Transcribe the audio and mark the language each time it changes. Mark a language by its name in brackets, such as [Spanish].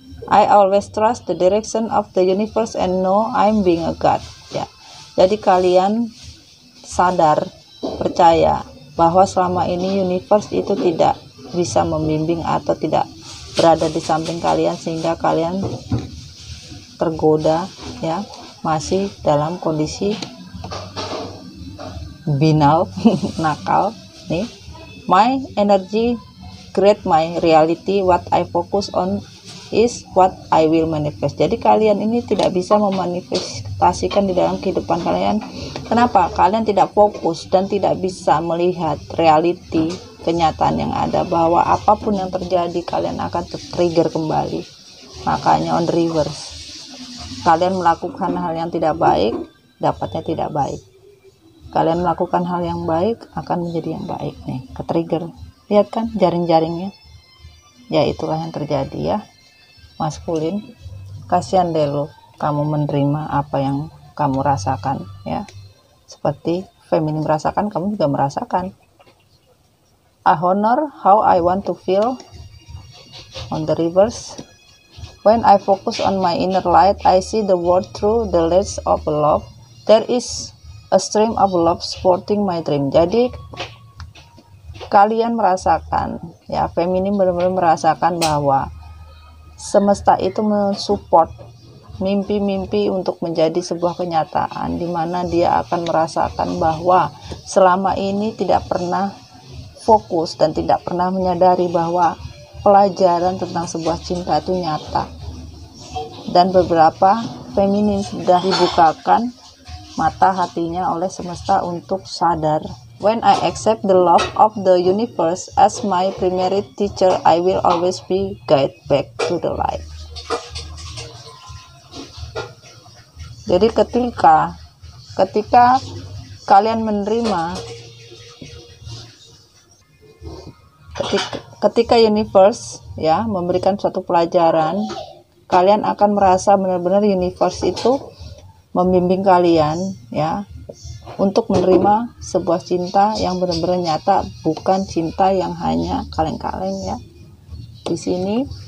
[English] I always trust the direction of the universe and know I'm being a god ya. [Indonesian] Jadi kalian sadar, percaya bahwa selama ini universe itu tidak bisa membimbing atau tidak berada di samping kalian, sehingga kalian tergoda ya, masih dalam kondisi binal nakal nih. [English] My energy create my reality, what I focus on is what I will manifest. [Indonesian] Jadi kalian ini tidak bisa memanifestasikan di dalam kehidupan kalian. Kenapa? Kalian tidak fokus dan tidak bisa melihat reality, kenyataan yang ada, bahwa apapun yang terjadi kalian akan trigger kembali. Makanya [English] on the reverse, [Indonesian] kalian melakukan hal yang tidak baik, dapatnya tidak baik. Kalian melakukan hal yang baik, akan menjadi yang baik nih, ke trigger. Lihat kan jaring-jaringnya? Ya itulah yang terjadi ya. Maskulin, kasihan deh lo kamu menerima apa yang kamu rasakan ya. Seperti feminim merasakan, kamu juga merasakan. [English] I honor how I want to feel on the reverse. When I focus on my inner light, I see the world through the lens of love. There is a stream of love supporting my dream. [Indonesian] Jadi kalian merasakan ya, feminim benar-benar merasakan bahwa semesta itu mensupport mimpi-mimpi untuk menjadi sebuah kenyataan, di mana dia akan merasakan bahwa selama ini tidak pernah fokus dan tidak pernah menyadari bahwa pelajaran tentang sebuah cinta itu nyata. Dan beberapa feminin sudah dibukakan mata hatinya oleh semesta untuk sadar. [English] When I accept the love of the universe as my primary teacher, I will always be guided back to the light. [Indonesian] Jadi ketika kalian menerima, ketika universe ya memberikan suatu pelajaran, kalian akan merasa benar-benar universe itu membimbing kalian ya, untuk menerima sebuah cinta yang benar-benar nyata, bukan cinta yang hanya kaleng-kaleng ya. Di sini